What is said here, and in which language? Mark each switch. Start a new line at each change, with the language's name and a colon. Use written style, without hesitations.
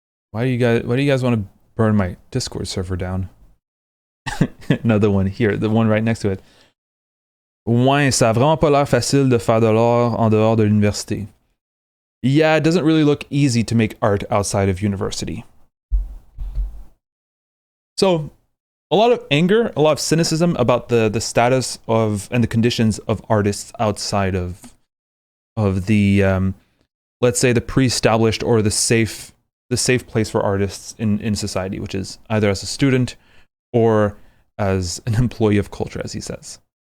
English: Why do you guys want to burn my Discord server down? Another one here, the one right next to it.
French: Ouais, ça a vraiment pas l'air facile de faire de l'art en dehors de l'université.
English: Yeah, it doesn't really look easy to make art outside of university. So, a lot of anger, a lot of cynicism about the status of and the conditions of artists outside of the let's say the pre-established or the safe place for artists in society, which is either as a student or as an employee of culture, as he says.